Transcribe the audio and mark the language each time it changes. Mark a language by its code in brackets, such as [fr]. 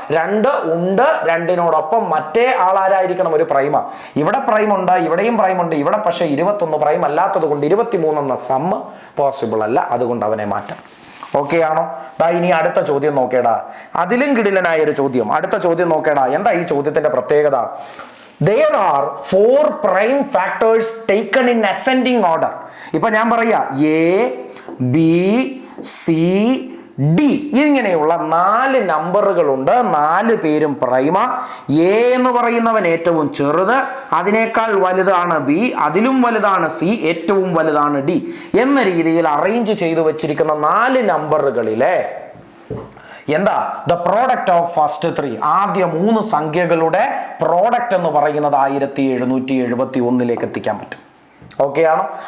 [ml] 2 ഉണ്ട്, 2നോടൊപ്പം മറ്റേ ആളാരായിരിക്കണം, ഒരു പ്രൈമാ. ഇവിടെ പ്രൈം ഉണ്ട്, ഇവിടെയും പ്രൈം ഉണ്ട്. ഇവിടെ പക്ഷേ 21 പ്രൈം അല്ലാത്തത് കൊണ്ട് 23 എന്ന സമ്മ് പോസിബിൾ അല്ല. അതുകൊണ്ട് അവനെ മാറ്റാം. ഓക്കെ ആണോ? ഇനി അടുത്ത ചോദ്യം നോക്കേടാ, അതിലും കിടിലനായ ഒരു ചോദ്യം. അടുത്ത ചോദ്യം നോക്കേടാ. എന്താ ഈ ചോദ്യത്തിന്റെ പ്രത്യേകത? [en] There are 4 prime factors taken in ascending order. [ml] ഇപ്പൊ ഞാൻ പറയാ A, B, C, D ഇങ്ങനെയുള്ള 4 നമ്പറുകളുണ്ട്. 4 പേരും പ്രൈമ. എ എന്ന് പറയുന്നവൻ ഏറ്റവും ചെറുത്, അതിനേക്കാൾ വലുതാണ് ബി, അതിലും വലുതാണ് സി, ഏറ്റവും വലുതാണ് ഡി എന്ന രീതിയിൽ അറേഞ്ച് ചെയ്തു വെച്ചിരിക്കുന്ന 4 നമ്പറുകളിലെ എന്താ [en] the product of first 3, [ml] ആദ്യ 3 സംഖ്യകളുടെ പ്രോഡക്റ്റ് എന്ന് പറയുന്നത് 1771 എത്തിക്കാൻ പറ്റും. ഓക്കെ ആണോ?